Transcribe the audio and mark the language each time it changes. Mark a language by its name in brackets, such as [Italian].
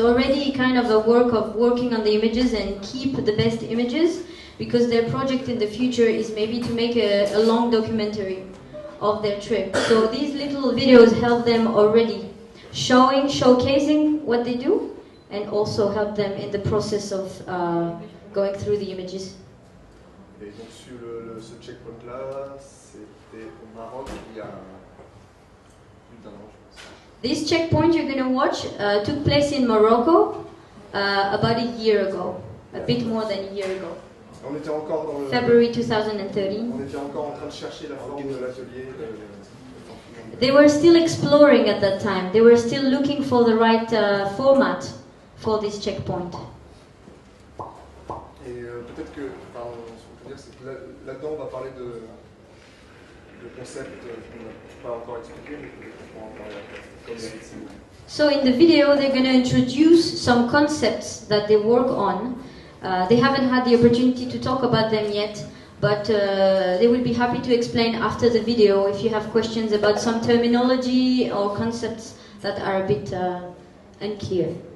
[English] Already kind of a work of working on the images and keep the best images, because their project in the future is maybe to make a long documentary of their trip. So these little videos help them already showcasing what they do, and also help them in the process of going through the images. [French] Et donc sur ce checkpoint-là, c'était au Maroc il y a plus d'1 an, je pense. [English] This checkpoint you're going to watch took place in Morocco about a year ago, a bit more than a year ago. [French] On était encore dans [English] February 2013. [French] On était encore en train de chercher la forme de l'atelier. [English] They were still exploring at that time. They were still looking for the right format for this checkpoint. [French] Et peut-être que, ce qu'on peut dire, c'est que là-dedans, on va parler de concepts qu'on n'a pas encore expliqués, mais qu'on va en parler après, comme ici. [English] So in the video, they're going to introduce some concepts that they work on. They haven't had the opportunity to talk about them yet, but they will be happy to explain after the video if you have questions about some terminology or concepts that are a bit unclear.